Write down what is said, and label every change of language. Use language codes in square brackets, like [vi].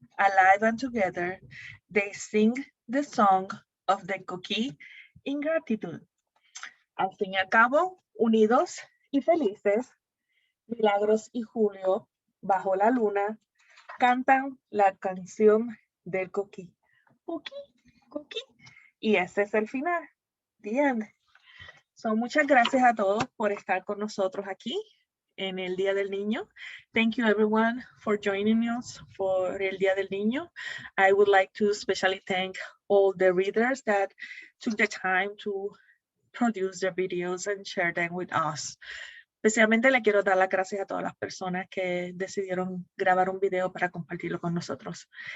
[en] Alive and together, they sing the song of the Coquí in gratitude. [es] Al fin y al cabo, unidos y felices, Milagros y Julio, bajo la luna, cantan la canción del Coquí. Coquí, Coquí. Y ese es el final. [en] The end. [es] So, muchas gracias a todos por estar con nosotros aquí en el Día del Niño. [en] Thank you everyone for joining us for el Día del Niño. I would like to especially thank all the readers that took the time to produce their videos and share them with us. [es] Especialmente le quiero dar las gracias a todas las personas que decidieron grabar un video para compartirlo con nosotros.